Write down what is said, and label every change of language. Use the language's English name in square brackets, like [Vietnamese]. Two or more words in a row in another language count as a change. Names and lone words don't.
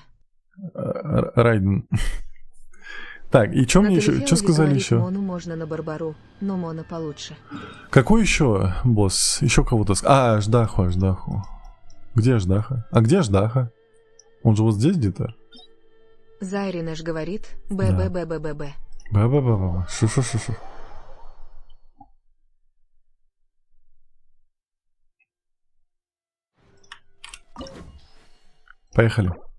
[Russian] Райден. Так, и что мне еще? Наталья Что сказали говорит, еще? Мону можно на Барбару, но Мона получше. Какой еще босс? Еще кого-то... Аждаху. Где Аждаха? А где Аждаха? Он же вот здесь где-то? Зайринаш говорит, б-б-б-б-б-б. Ба-ба-ба-ба. Шу-шу. Поехали.